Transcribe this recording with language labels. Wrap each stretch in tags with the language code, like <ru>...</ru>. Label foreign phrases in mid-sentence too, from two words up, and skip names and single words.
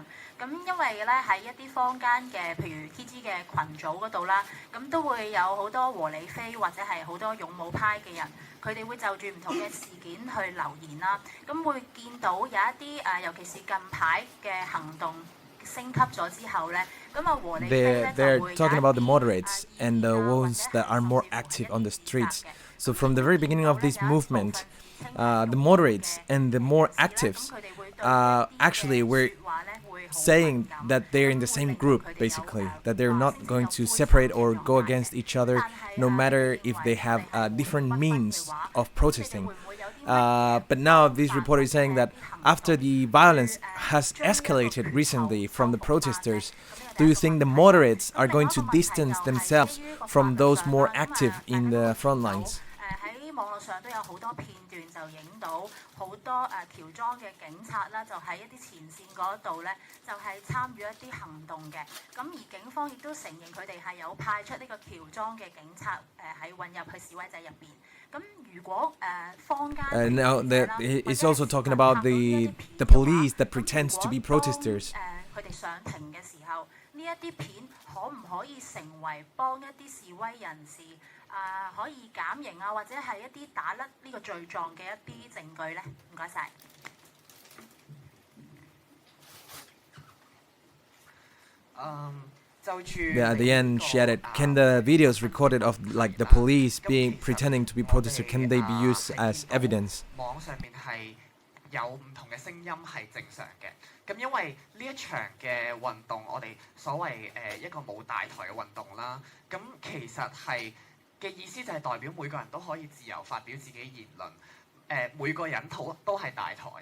<yue>咁因為咧喺一啲坊間嘅，譬如 TG 嘅群組嗰度啦，咁都會有好多和理非或者係好多勇武派嘅人，佢哋會就住唔同嘅事件去留言啦。咁會見到有一啲尤其是近排嘅行動升級咗之後咧。</yue> <en>They're talking about the moderates and the ones that are more active on the streets. So from the very beginning of this movement, the moderates and the more actives actually were saying that they're in the same group, basically, that they're not going to separate or go against each other, no matter if they have different means of protesting. But now this reporter is saying that after the violence has escalated recently from the protesters, do you think the moderates are going to distance themselves from those more active in the front lines?</en> <yue>喺網絡上都有好多片段就影到好多喬裝嘅警察啦，就喺一啲前線嗰度咧，就係參與一啲行動嘅。咁而警方亦都承認佢哋係有派出呢個喬裝嘅警察喺混入去示威者入邊。咁如果坊間</yue> <en>now it's also talking about the police that pretends to be protesters.</en> <yue>佢哋上庭嘅時候，呢一啲片可唔可以成為幫一啲示威人士可以減刑啊，或者係一啲打甩呢個罪狀嘅一啲證據咧？唔該晒。</yue> <en>Yeah, at the end, she added, can the videos recorded of like the police pretending to be protesters, can they be used as evidence?</en> <yue>網上面係有唔同嘅聲音係正常嘅。咁因為呢一場嘅運動，我哋所謂一個冇大台嘅運動啦，咁其實係嘅意思就係代表每個人都可以自由發表自己言論，每個人都係大台。</yue>